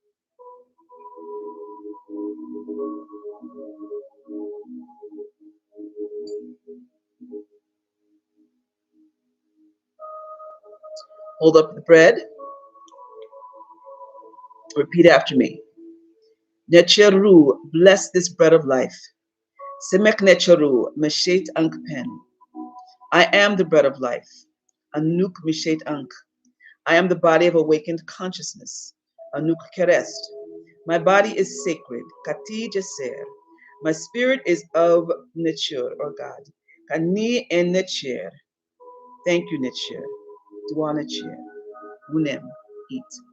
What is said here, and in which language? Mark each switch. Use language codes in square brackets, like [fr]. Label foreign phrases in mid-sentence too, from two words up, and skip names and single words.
[en] Hold up the bread. Repeat after me. Necheru, bless this bread of life. [egy] Semek necheru, meshet ankpen. [en] I am the bread of life. [egy] Anuk mishet ank. [en] I am the body of awakened consciousness. [egy] Anuk kerest. [en] My body is sacred. [egy] Kati jaser. [en] My spirit is of nature or God. [egy] Kani en Netcher. [en] Thank you, [egy] Netcher. Dua Netcher. Wunem. Eat.